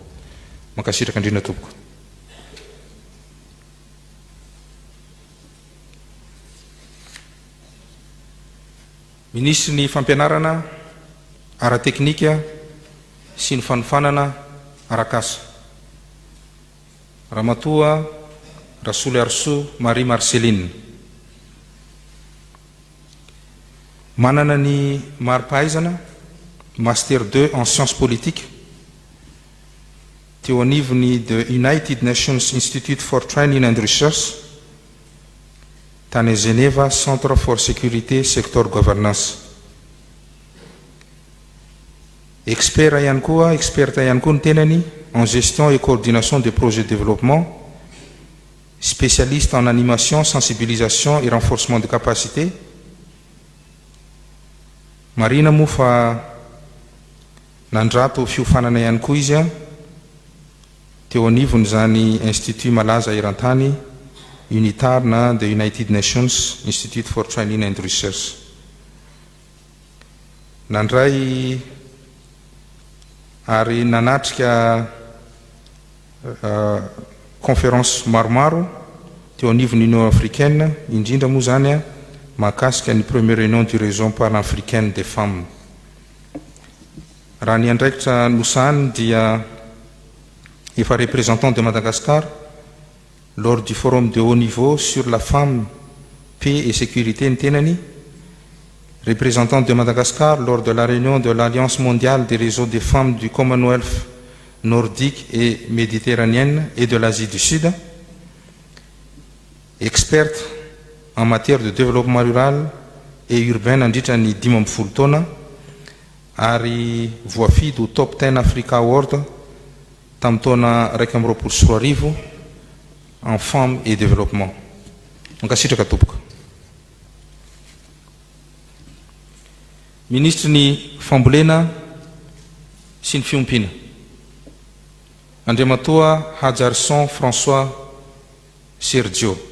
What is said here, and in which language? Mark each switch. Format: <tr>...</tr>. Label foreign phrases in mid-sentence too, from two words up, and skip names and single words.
<mg>Mankasitraka indrindra tompoko. Ministry ny fampianarana, ara-teknika sy ny fanofanana arak'asa, Ramatoa Rasoly Arso Marie Marceline. manana ny mari-pahaizana master 2</mg> <fr>en sciences politiques</fr> <mg>teo anivony</mg> <en>the United Nations Institute for Training and Research</en> <mg>tany Geneva Centre for Sécurité Sector Governance. Expert ihany koa ny tenany</mg> <fr>en gestion et coordination des projets de développement, spécialiste en animation, sensibilisation et renforcement de capacité.</fr> <mg>Marina moa fa nandrato fiofanana ihany koa izy teo anivony zany institut malaza eran-tany UNITAR na</mg> <en>the United Nations Institute for Training and Research.</en> <mg>Nandray ary nanatrika conférence maromaro teo anivony Union africaine, indrindra moa zany mahakasika ny</mg> <fr>première réunion du réseau pan-africaine des femmes.</fr> <mg>Raha ny andraikitra nosahany dia efa</mg> <fr>représentant de Madagascar lors du forum de haut niveau sur la femme, paix et sécurité</fr> <mg>ny tenany,</mg> <fr>représentant de Madagascar lors de la réunion de l'Alliance mondiale des réseaux des femmes du Commonwealth nordique et méditerranéenne et de l'Asie du Sud, experte en matière de développement rural et urbain</fr> <mg>nandritra ny 12 taona ary voafidy ho</mg> <fr>top 10 Africa Award</fr> <mg>tamin'ny taona 2024</mg> <fr>en femmes et développement.</fr> <mg>Mankasitraka tompoko. Ministre ny fambolena sy ny fiompiana Andriamatoa Hadjarson François Sergio,</mg>